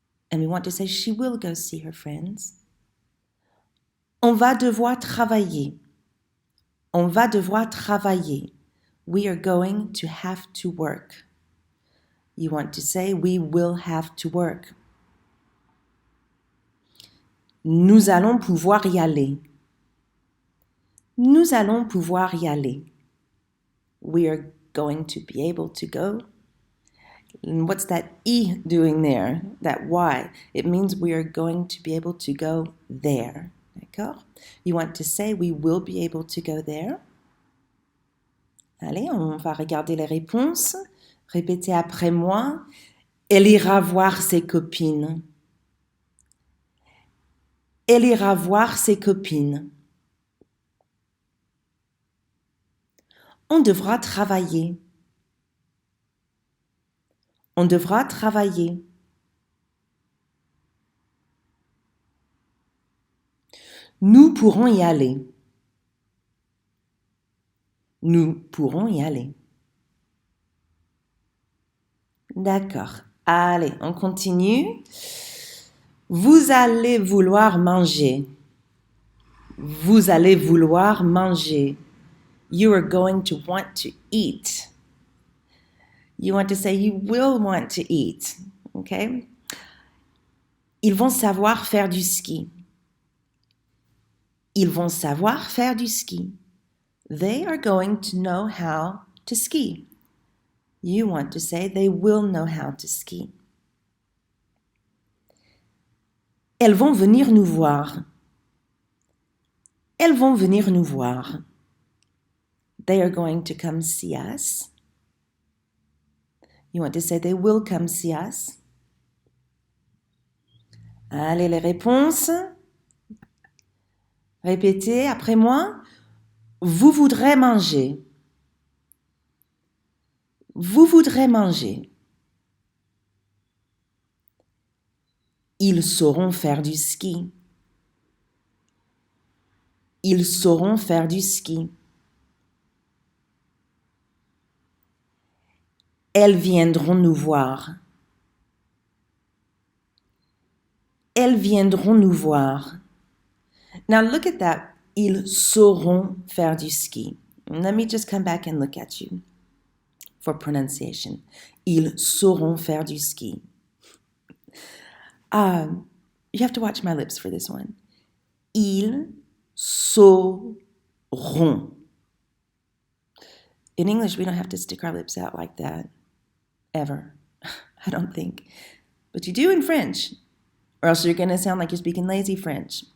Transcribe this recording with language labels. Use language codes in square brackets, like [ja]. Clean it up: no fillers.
[en] And we want to say she will go see her friends. [fr] On va devoir travailler. On va devoir travailler. [en] We are going to have to work. You want to say we will have to work. [fr] Nous allons pouvoir y aller. Nous allons pouvoir y aller. [en] We are going to be able to go. And what's that E doing there? That Y. It means we are going to be able to go there. [fr] D'accord? [en] You want to say we will be able to go there. [fr] Allez, on va regarder les réponses. Répétez après moi. Elle ira voir ses copines. Elle ira voir ses copines. On devra travailler. On devra travailler. Nous pourrons y aller. Nous pourrons y aller. D'accord. Allez, on continue. Vous allez vouloir manger. Vous allez vouloir manger. [en] You are going to want to eat. You want to say you will want to eat. Okay? [fr] Ils vont savoir faire du ski. Ils vont savoir faire du ski. [en] They are going to know how to ski. You want to say they will know how to ski. [fr] Elles vont venir nous voir. Elles vont venir nous voir. [en] They are going to come see us. You want to say they will come see us. [fr] Allez, les réponses. Répétez après moi. Vous voudrez manger. Vous voudrez manger. Ils sauront faire du ski. Ils sauront faire du ski. Elles viendront nous voir. Elles viendront nous voir. [en] Now look at that. [fr] Ils sauront faire du ski. [en] Let me just come back and look at you for pronunciation. [fr] Ils sauront faire du ski. [en] You have to watch my lips for this one. [fr] Ils sauront. [en] In English, we don't have to stick our lips out like that. Ever. I don't think. But you do in French. Or else you're going to sound like you're speaking lazy French.